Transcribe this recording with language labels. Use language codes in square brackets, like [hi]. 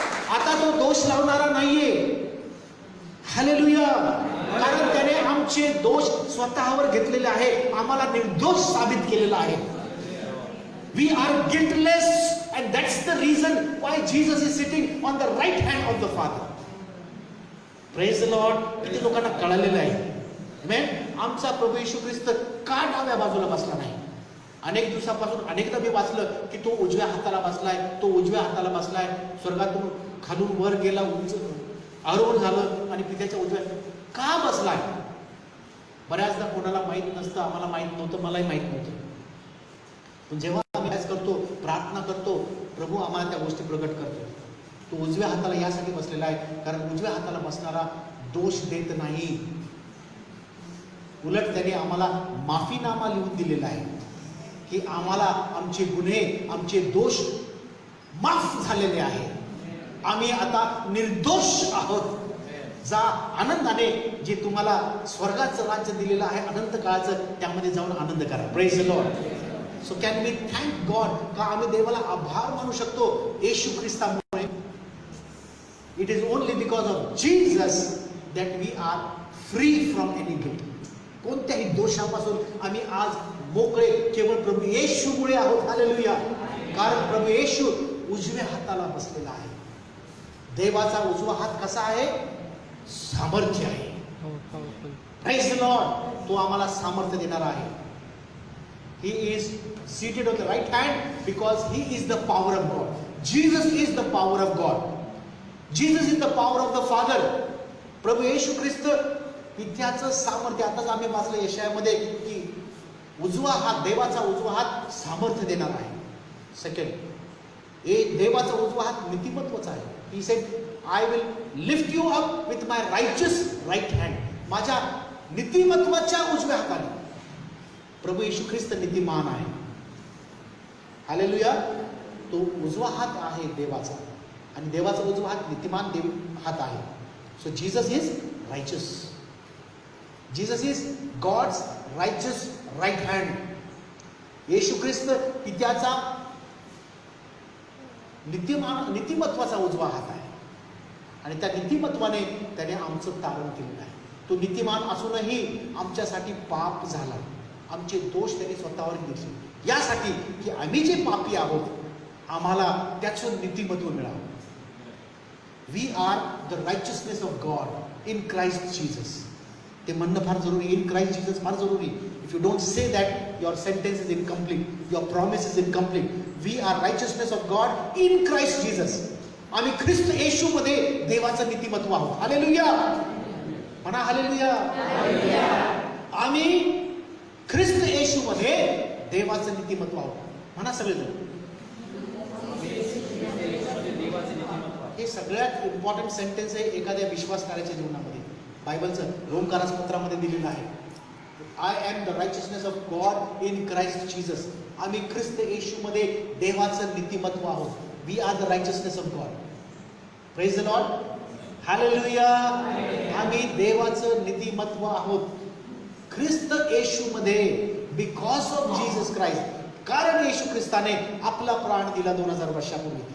[mr] आता तो दोष लावणारा नाहीये. हालेलुया. कारण त्याने आमचे दोष स्वतःवर घेतलेले आहे, आम्हाला निर्दोष साबित केलेला आहे. [en] We are guiltless, and that's the reason why Jesus is sitting on the right hand of the Father. Praise the Lord. [mr] किती लोकांना कळालेलं आहे. [en] Amen. [mr] आमचा प्रभू येशू ख्रिस्त का डाव्या बाजूला बसला नाही? अनेक दिवसापासून अनेकदा मी वाचलं की तो उजव्या हाताला बसलाय, स्वर्गातून खालून वर गेला, उंच आरोहण झालं आणि पित्याच्या उजव्या का बसलाय? बऱ्याचदा कोणाला माहीत नसतं, आम्हाला माहीत नव्हतं, मलाही माहीत नव्हतं. पण जेव्हा आम्ही करतो, प्रार्थना करतो, प्रभू आम्हाला त्या गोष्टी प्रकट करतो. तो उजव्या हाताला यासाठी बसलेला आहे कारण उजव्या हाताला बसणारा दोष देत नाही, उलट त्याने आम्हाला माफीनामा लिहून दिलेला आहे की आम्हाला आमचे गुन्हे, आमचे दोष माफ झालेले आहे. आम्ही आता निर्दोष आहोत. जा आनंदाने, जे तुम्हाला स्वर्गाचं राज्य दिलेलं आहे अनंत काळाचं, त्यामध्ये जाऊन आनंद करा. [en] Praise the Lord. So can we thank God. [mr] का आम्ही देवाला आभार मानू शकतो येशू ख्रिस्तामुळे. [en] It is only because of Jesus that we are free from any guilt. [mr] कोणत्याही दोषापासून आम्ही आज मोकळे केवळ प्रभू येशूमुळे आहोत. हालेलुया. कारण प्रभू येशू उजव्या हाताला बसलेला आहे. देवाचा उजवा हात कसा आहे? सामर्थ्य आहे. [en] Praise the lord. [mr] तो आम्हाला सामर्थ्य देणार आहे. [en] He is seated on the right hand because he is the power of God. Jesus is the power of God. Jesus is the power of the Father. [mr] प्रभू येशू ख्रिस्त पित्याचं सामर्थ्य. आताच आम्ही वाचलं यशायामध्ये की उजवा हात, देवाचा उजवा हात सामर्थ्य देणार आहे. सेकंड, देवाचा उजवा हात नीतिमत्वाचा आहे. [en] He said, I will lift you up with my righteous right hand. [mr] माझ्या नीतिमत्वाच्या उजव्या हाताने. प्रभू येशू ख्रिस्त नीतिमान आहे. हालेलुया. तो उजवा हात आहे देवाचा आणि देवाचा उजवा हात नीतिमान देव हात आहे. [en] So Jesus is righteous. Jesus is God's righteous right hand. [mr] येशू ख्रिस्त पित्याचा नीतिमत्वाचा उजवा हात आहे आणि त्या नीतिमत्वाने त्याने आमचं तारण केलेलं आहे. तो नीतिमान असूनही आमच्यासाठी पाप झाला. आमचे दोष त्यांनी स्वतःवर घेतले यासाठी की आम्ही जे पापी आहोत आम्हाला त्याचं नीतिमत्व मिळावं. [en] We are the righteousness of God in Christ Jesus. [mr] ते म्हणणं फार जरुरी. [en] in Christ Jesus [mr] फार जरुरी. [en] If you don't say that your sentence is incomplete, your promise is incomplete. We are righteousness of God in Christ Jesus. [mr] आम्ही ख्रिस्त येशूमध्ये देवाचं नीतिमत्व आहोत. Hallelujah म्हणा. हालेलुया. आम्ही ख्रिस्त येशूमध्ये देवाचं नीतिमत्व आहोत. म्हणा सगळेजण. हे सगळ्यात इम्पॉर्टंट सेंटेन्स आहे एखाद्या विश्वासणाऱ्याच्या जीवनामध्ये. बायबलचं रोमकारास पत्रामध्ये दिलेलं आहे. [en] I am the righteousness of God in Christ Jesus. [mr] आम्ही ख्रिस्त येशूमध्ये देवाचं नीतिमत्व आहोत. [en] We are the righteousness of God. Praise the lord. [mr] Hallelujah. आम्ही देवाचं नीतिमत्व आहोत ख्रिस्त येशूमध्ये. [en] Because of Jesus Christ. [mr] कारण येशू ख्रिस्ताने आपला प्राण दिला 2000 वर्षापूर्वी.